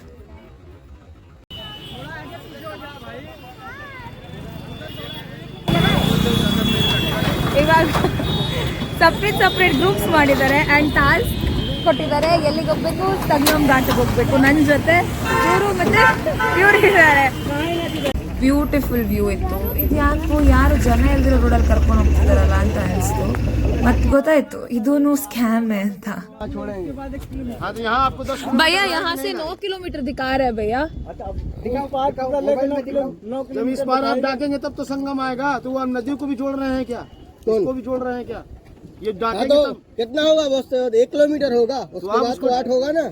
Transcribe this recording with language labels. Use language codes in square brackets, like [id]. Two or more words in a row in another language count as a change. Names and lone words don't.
[kn] ಇವಾಗ [en] separate groups [kn] ಮಾಡಿದ್ದಾರೆ [en] and task [kn] ಕೊಟ್ಟಿದ್ದಾರೆ. ಎಲ್ಲಿಗೆ ಹೋಗ್ಬೇಕು? ಸಂಗಮ್ ಘಾಟ್ಗೆ ಹೋಗ್ಬೇಕು. ನನ್ನ ಜೊತೆ ಇವರು ಮತ್ತೆ ಇವ್ರು ಇದ್ದಾರೆ. [en] beautiful view ಇತ್ತು. [kn] ಇದು ಯಾರು ಜನ ಇಲ್ದಿರೋ ರೋಡಲ್ಲಿ ಕರ್ಕೊಂಡು ಹೋಗ್ತಿದಾರಲ್ಲ ಅಂತ ಅನಿಸ್ತು. ಮತ್ತೆ ಗೊತ್ತಾಯ್ತು ಇದೂನು ಸ್ಕ್ಯಾಮ್ ಅಂತ. [hi] भैया यहाँ से 9 किलोमीटर दिखा रहे हैं भैया. जब इस बार आप डाकेंगे तब तो संगम आएगा। तो वो नदी को भी जोड़ रहे हैं क्या? उसको भी जोड़ रहे हैं क्या? ये डाकेंगे तब कितना होगा? बस 1 किलोमीटर होगा, उसके बाद तो 8 होगा ना।